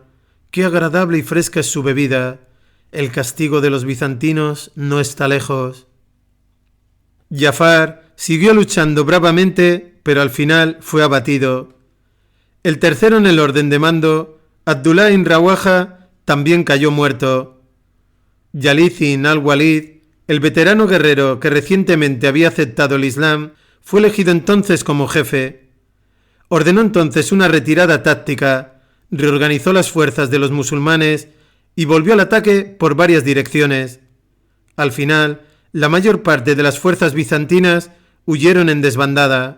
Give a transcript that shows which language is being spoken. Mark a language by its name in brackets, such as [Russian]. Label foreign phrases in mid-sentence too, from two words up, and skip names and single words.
[Spanish] ¡Qué agradable y fresca es su bebida! El castigo de los bizantinos no está lejos». Ja'far siguió luchando bravamente, pero al final fue abatido. El tercero en el orden de mando, Abdullah ibn Rawaha, también cayó muerto. Yalid ibn al-Walid, el veterano guerrero que recientemente había aceptado el Islam, fue elegido entonces como jefe. Ordenó entonces una retirada táctica, reorganizó las fuerzas de los musulmanes y volvió al ataque por varias direcciones. Al final, la mayor parte de las fuerzas bizantinas huyeron en desbandada.